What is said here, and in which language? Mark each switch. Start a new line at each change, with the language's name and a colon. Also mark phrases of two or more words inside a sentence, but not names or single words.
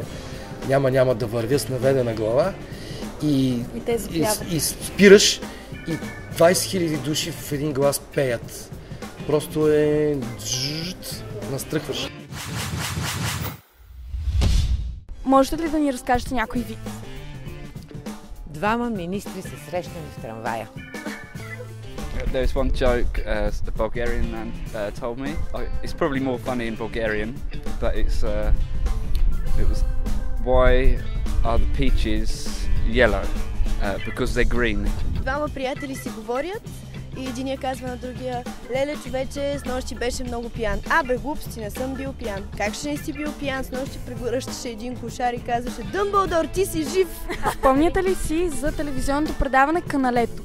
Bulgarian: Няма да вървя с наведена глава и спираш и 20 хиляди души в един глас пеят. Просто настръхваш. Можете ли да ни разкажете някой вид? Двама министри се срещнали в трамвая.
English: There's one joke a Bulgarian man told me. It's probably more funny in Bulgarian, but it was why are the peaches yellow? Because they're green.
Bulgarian: Двама приятели си говорят и единия казва на другия: леле, човече, снощи беше много пиян. Бе, глупости, не съм бил пиян. Как ще не си бил пиян? Снощи прегръщаше един кошар и казваше: Дъмбълдор, ти си жив! Спомняте ли си за телевизионното предаване Каналето?